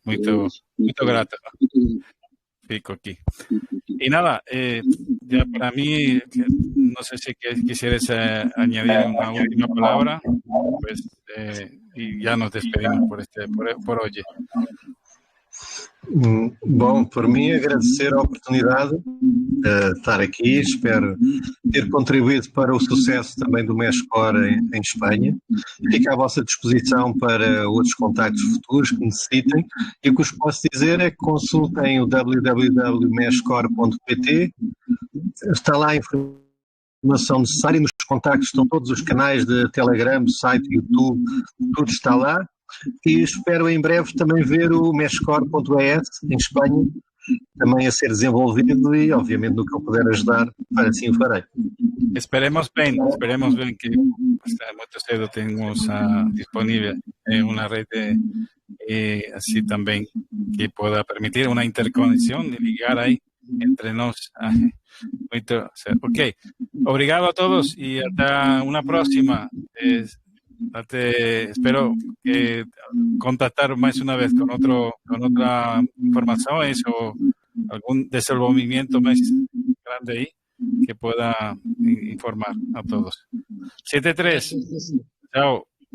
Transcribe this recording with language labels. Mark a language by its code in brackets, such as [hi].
[pt] Muito grato. Fico aquí. [es] Y nada, ya para mí, no sé si quisieras añadir una última palabra, pues, y ya nos despedimos por hoy. [pt] Bom, por mim agradecer a oportunidade de estar aqui, espero ter contribuído para o sucesso também do Meshcore em Espanha. Fico à vossa disposição para outros contactos futuros que necessitem, e o que vos posso dizer é que consultem o www.meshcore.pt, está lá a informação necessária, nos contactos estão todos os canais de Telegram, site, YouTube, tudo está lá. E espero em breve também ver o Meshcore.es em Espanha também a ser desenvolvido, e obviamente no que eu puder ajudar, assim o farei. Esperemos bem que muito cedo tenhamos disponível uma rede assim também que possa permitir uma interconexião e ligar aí entre nós. Muito certo. Ok, obrigado a todos e até uma próxima. [es] Espero contactar más una vez con otra información o algún desenvolvimiento más grande ahí que pueda informar a todos. 7-3. Chao.